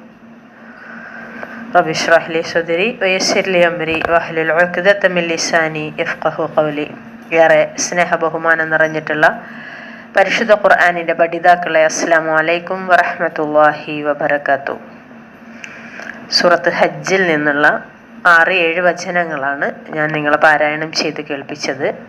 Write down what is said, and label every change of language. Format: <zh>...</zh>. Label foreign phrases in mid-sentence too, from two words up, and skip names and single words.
<ar>رب اشرح لي صدري ويسر لي أمري واحلل عقدة من لساني يفقهوا قولي.</ar> <ml>ഏറെ സ്നേഹബഹുമാനം നിറഞ്ഞിട്ടുള്ള പരിശുദ്ധ ഖുർആനിൻ്റെ പഠിതാക്കളെ</ml> <ar>السلام عليكم ورحمة الله وبركاته.</ar> <ml>സൂറത്ത് ഹജ്ജിൽ നിന്നുള്ള 6-7 വചനങ്ങളാണ് ഞാൻ നിങ്ങളെ പാരായണം ചെയ്ത് കേൾപ്പിച്ചത്.</ml>